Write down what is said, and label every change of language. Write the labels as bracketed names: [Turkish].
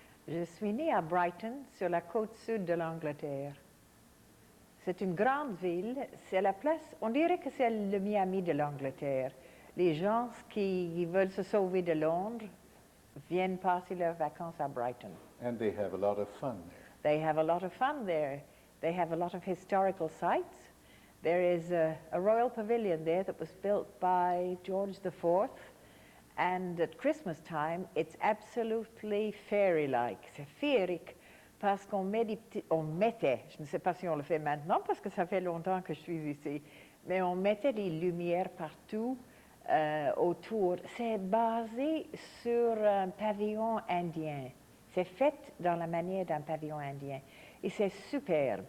[French] Je suis née à Brighton, sur la côte sud de l'Angleterre. C'est une grande ville, c'est la place, on dirait que c'est le Miami de l'Angleterre. Les gens qui veulent se sauver de Londres viennent passer leurs vacances à Brighton. [English] And they have a lot of fun there. They have a lot of fun there. They have a lot of historical sites. There is a royal pavilion there that was built by George IV. And at Christmas time, it's absolutely fairy-like. [French] C'est féerique parce qu'on met on mettait, je ne sais pas si on le fait maintenant parce que ça fait longtemps que je suis ici, mais on mettait des lumières partout autour. C'est basé sur un pavillon indien. C'est fait dans la manière d'un pavillon indien. Et c'est superbe.